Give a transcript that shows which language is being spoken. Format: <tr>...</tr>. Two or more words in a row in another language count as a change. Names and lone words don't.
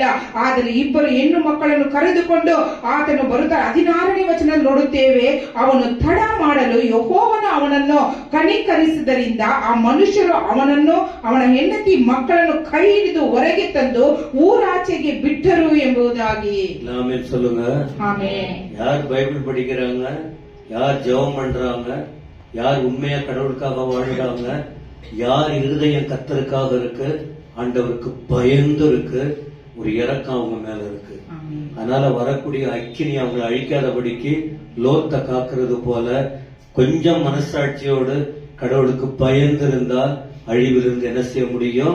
<kn>ಆದರೆ ಇಬ್ಬರು ಹೆಣ್ಣು ಮಕ್ಕಳನ್ನು ಕರೆದುಕೊಂಡು ಆತನು ಬರುತ್ತಾರೆ. 16ನೇ ವಚನ ನೋಡುತ್ತೇವೆ, ಅವನು ತಡ ಮಾಡಲು ಯೆಹೋವನು ಅವನನ್ನು ಕನಿಕರಿಸಿದ್ದರಿಂದ ಆ ಮನುಷ್ಯರು ಅವನನ್ನು ಅವನ ಹೆಂಡತಿ ಮಕ್ಕಳನ್ನು ಕೈ ಹಿಡಿದು ಹೊರಗೆ ತಂದು ಊರಾಚೆಗೆ ಬಿಟ್ಟರು ಎಂಬುದಾಗಿ.</kn> <ta>ஆமென் சொல்லுங்க. ஆமென். யார் பைபிள் படிக்கிறாங்க, யார் ஜெபம் பண்றாங்க, யார் உண்மையா கடவுளுக்காக வாழ்றாங்க, யார் இருதயம் கர்த்தருக்காக இருக்கு, ஆண்டவருக்கு பயந்து இருக்கு, ஒரு இரக்கம் அவங்க மேல இருக்கு. அதனால வரக்கூடிய அக்கினி அவங்களை அழிக்காதபடிக்கு லோத்த காக்கிறது போல கொஞ்சம் மனசாட்சியோடு கடவுளுக்கு பயந்து இருந்தா அழிவிலிருந்து என்ன செய்ய முடியும்?</ta>